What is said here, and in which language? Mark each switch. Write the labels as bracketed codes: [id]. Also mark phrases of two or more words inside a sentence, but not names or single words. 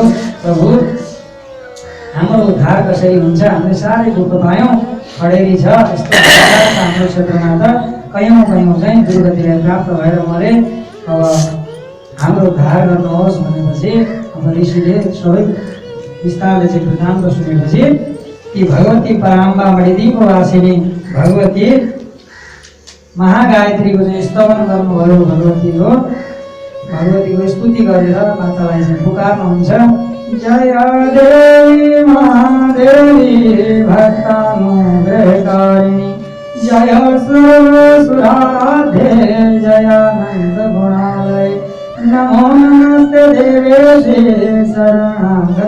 [ne] प्रभु हाम्रो उद्धार कसरी हुन्छ, हामीले साह्रै दुःख पायौँ। खडेरी छ यस्तो हाम्रो क्षेत्रमा त कयौँ चाहिँ दुर्गतिलाई प्राप्त भएर मरे। अब हाम्रो उद्धार गर्नुहोस् भनेपछि अब ऋषिले सबै विस्तारले चाहिँ वृत्तान्त सुनेपछि कि भगवती पराम्बा मणिदीपको वासिनी भगवती महागायत्रीको चाहिँ स्तवन गर्नुभयो। भगवतीको स्तुति गरेर मातालाई चाहिँ पुकार्नुहुन्छ। [sa] जय देवी महादेवी भक्तानुग्रहकारिणी जय सर्वसुराध्ये जयानंद गुणालय नमो नमस्ते देवेशे शरणागत